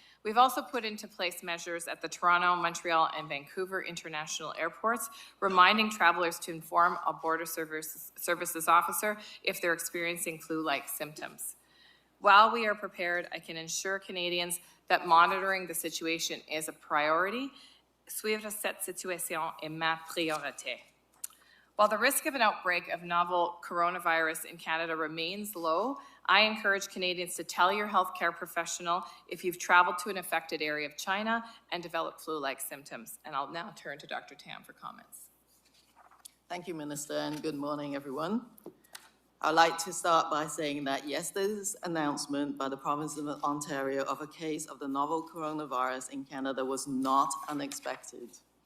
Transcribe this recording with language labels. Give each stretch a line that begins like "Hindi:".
English: We've also put into place measures at the Toronto, Montreal, and Vancouver international airports, reminding travelers to inform a border services officer if they're experiencing flu-like symptoms. While we are prepared, I can assure Canadians that monitoring the situation is a priority.
French: Suivre cette situation est ma priorité.
English: While the risk of an outbreak of novel coronavirus in Canada remains low, I encourage Canadians to tell your healthcare professional if you've traveled to an affected area of China and developed flu-like symptoms. And I'll now turn to Dr. Tam for comments. Thank you, Minister, and good morning, everyone. I'd like to start by saying that yesterday's announcement by the province of Ontario of a case of the novel coronavirus in Canada was not unexpected.